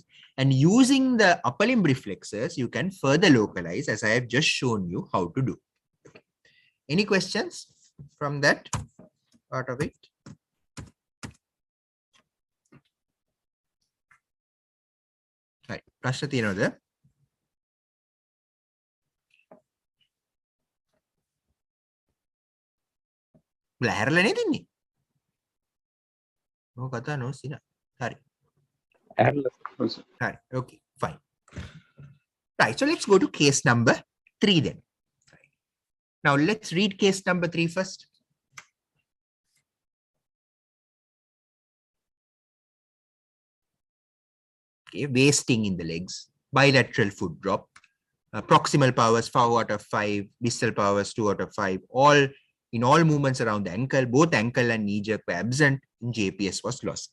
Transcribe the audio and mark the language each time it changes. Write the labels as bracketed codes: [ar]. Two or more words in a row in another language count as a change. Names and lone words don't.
[en] And using the upper limb reflexes, you can further localize, as I have just shown you how to do. Any questions from that part of it? Right. [si] ප්‍රශ්න තියෙනවද? ඔයාලා හැරලා නේද ඉන්නේ? No kata, no sina. Hari. Hari. [en] Okay, fine. Right, so let's go to case number 3 then. Right. Now let's read case number 3 first. Okay, wasting in the legs, bilateral foot drop, proximal powers 4 out of 5, distal powers 2 out of 5, all in all movements around the ankle, both ankle and knee jerk were absent, and JPS was lost.